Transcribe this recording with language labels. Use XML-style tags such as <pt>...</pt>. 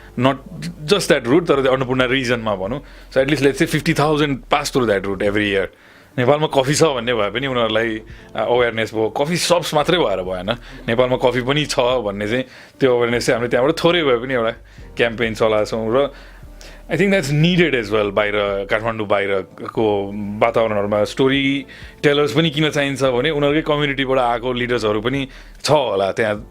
<en>not just that route</en> <ne>तर अन्नपूर्ण रिजनमा भनौँ.</ne> <en>So at least let's say 50,000 pass through that route every year.</en> <ne>नेपालमा coffee छ भन्ने भए पनि उनीहरूलाई अवेरनेस भयो. कफी सप्स मात्रै भएर भएन, नेपालमा कफी पनि छ भन्ने चाहिँ त्यो अवेरनेस चाहिँ हामीले त्यहाँबाट थोरै भए पनि एउटा क्याम्पेन चलाएको छौँ. र</ne> <en>I think that's needed as well.</en> <ne>बाहिर काठमाडौँ बाहिरको वातावरणहरूमा स्टोरी टेलर्स पनि किन चाहिन्छ भने उनीहरूकै कम्युनिटीबाट आएको लिडर्सहरू पनि छ होला त्यहाँ.</ne>